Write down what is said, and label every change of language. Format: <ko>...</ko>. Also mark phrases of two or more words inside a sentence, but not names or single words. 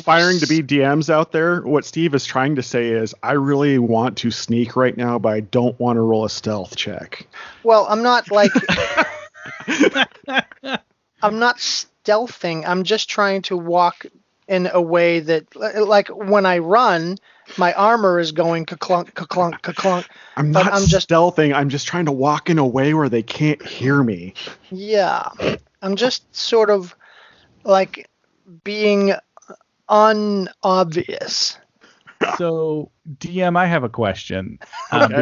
<en>aspiring to be DMs out there, what Steve is trying to say is, I really want to sneak right now, but I don't want to roll a stealth check. Well, I'm not like I'm not stealthing. I'm just trying to walk in a way that, like, when I run, my armor is going ka-clunk, ka-clunk, ka-clunk. I'm but not I'm just stealthing. I'm just trying to walk in a way where they can't hear me. Yeah, I'm just sort of like being unobvious. So, DM, I have a question. Okay.</en>